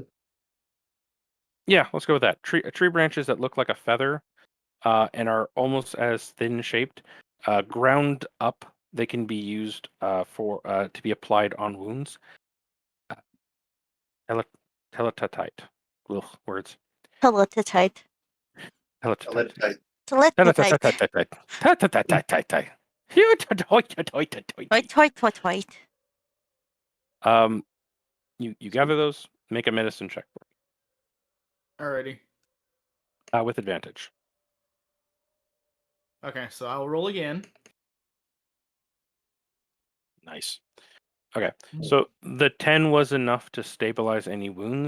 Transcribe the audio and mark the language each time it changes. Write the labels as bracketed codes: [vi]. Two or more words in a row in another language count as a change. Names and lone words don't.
[en] Yeah, let's go with that. Tree branches that look like a feather, and are almost as thin shaped. Ground up, they can be used for to be applied on wounds. Uh, tele- Teletatite. Ugh, words. Teletite. Teletatite. Teletite. Teletatite. Teletatite. [et] Toit, toit, toit, toit. [en] You gather those. Make a medicine check Alrighty. with advantage. Okay, so I'll roll again. Nice. Okay, so the 10 was enough to stabilize any wounds.